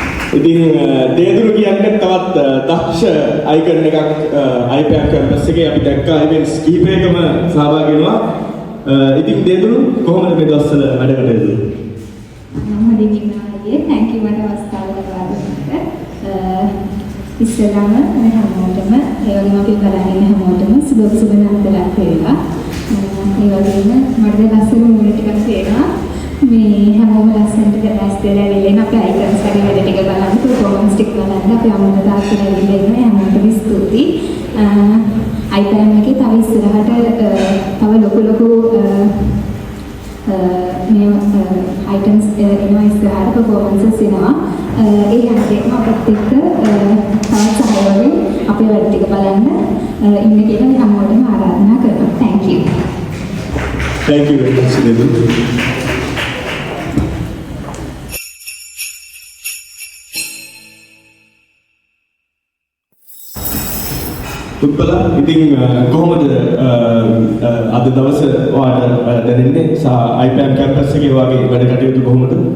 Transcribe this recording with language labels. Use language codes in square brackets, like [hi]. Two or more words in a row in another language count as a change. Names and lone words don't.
[si] ඉතින් දේදුරු කියන්නේ තවත් දක්ෂ අයිකන් එකක් IPM කැම්පස් එකේ අපි දැක්කා ඉවෙන්ට්ස් කිහිපයකම සහභාගී වෙනවා. ඉතින් දේදුරු කොහොමද මේ දවස්වල වැඩ කටයුතු? හොඳින් ඉන්නවා අයියේ. [en] thank you [si] මට අවස්ථාව ලබා දුන්නට. ඉස්සෙල්ලාම මේ හැමෝටම ඒ වගේම අපි බලන්නේ හැමෝටම සුබ නන්දලක් වේවා. ඒ වගේම මට ලස්සන මුණ ටිකක් තේරෙනවා. මේ හැමෝම ලස්සනට දැස් දෙලා ඉල්ලෙන අපේ අයිකන්ස් වගේ වැඩ ටික බලන්න පර්ෆෝමන්ස් ටික බලන්න අපි අම්මලා තාත්තලා ඉල්ලෙන හැමෝටම ස්තුතියි. අයිකන් එකේ තව ඉස්සරහට තව ලොකු මේ අයිටම්ස් එනවා ඉස්සරහට පර්ෆෝමන්සස් එනවා. ඒ හැමදේම අපිත් එක්ක තවත් සහයෝගයෙන් අපේ වැඩ ටික බලන්න ඉන්න කියලා හැමෝටම ආරාධනා කරනවා. [en] thank you. Thank you very much දේදුරු. [si] උත්පල ඉතින් කොහොමද අද දවස ඔයාලට දැනෙන්නේ IPM කැම්පස් එකේ වගේ වැඩ කටයුතු කොහොමද?